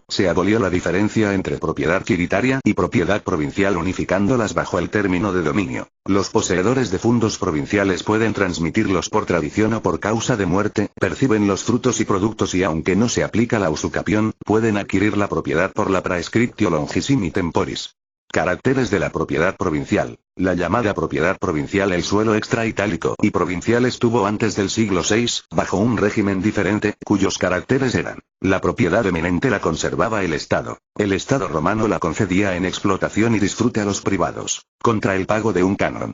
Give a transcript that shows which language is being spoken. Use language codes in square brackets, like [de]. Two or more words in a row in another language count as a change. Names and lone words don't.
[es] Se abolió la diferencia entre propiedad quiritaria y propiedad provincial unificándolas bajo el término de dominio. Los poseedores de fundos provinciales pueden transmitirlos por tradición o por causa de muerte, perciben los frutos y productos y aunque no se aplica la usucapión, pueden adquirir la propiedad por la [la] praescriptio longissimi temporis. [es] Caracteres de la propiedad provincial. La llamada propiedad provincial el suelo extra-itálico y provincial estuvo antes del siglo VI, bajo un régimen diferente, cuyos caracteres eran: la propiedad eminente la conservaba el Estado. El Estado romano la concedía en explotación y disfrute a los privados, contra el pago de un canon.